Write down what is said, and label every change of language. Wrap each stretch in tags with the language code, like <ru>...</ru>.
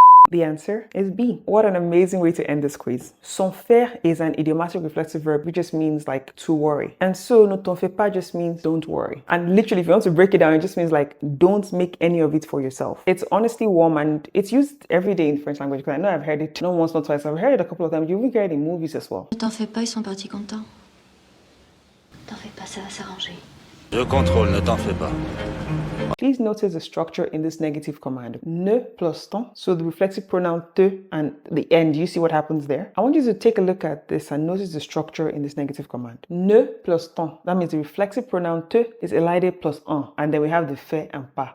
<en>The answer is B. What an amazing way to end this quiz. S'en faire is an idiomatic reflexive verb, which just means like to worry. And so</en> <fr>ne t'en fais pas</fr> <en>just means don't worry. And literally, if you want to break it down, it just means like don't make any of it for yourself. It's honestly warm and it's used every day in French language because I know I've heard it not once, not twice. I've heard it a couple of times. You even hear it in movies as well.</en> <fr>Ne t'en fais pas, ils sont partis contents. T'en fais pas, ça va s'arranger. Je contrôle, ne t'en fais pas.</fr> <en>Please notice the structure in this negative command. Ne plus ton. So the reflexive pronoun te and the end, you see what happens there? I want you to take a look at this and notice the structure in this negative command. Ne plus ton. That means the reflexive pronoun te is elided plus un. And then we have the fait and pas.</en>